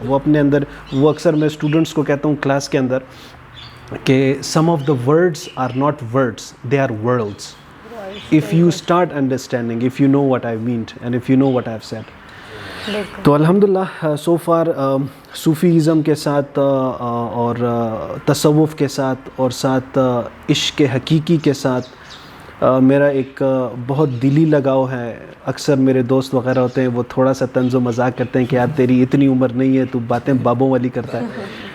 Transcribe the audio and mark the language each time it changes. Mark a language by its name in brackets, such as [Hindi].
[Urdu] وہ اپنے اندر, وہ اکثر میں اسٹوڈنٹس کو کہتا ہوں کلاس کے اندر کہ [English] Some of the words are not words, they are worlds. if you start understanding, if you know what I mean and if you know what I have said. [Urdu] تو الحمدللہ [English] so far [Urdu] صوفیزم کے ساتھ اور تصوف کے ساتھ اور ساتھ عشق حقیقی کے ساتھ میرا ایک بہت دلی لگاؤ ہے. اکثر میرے دوست وغیرہ ہوتے ہیں وہ تھوڑا سا طنز و مذاق کرتے ہیں کہ یار تیری اتنی عمر نہیں ہے, تو باتیں بابوں والی کرتا ہے.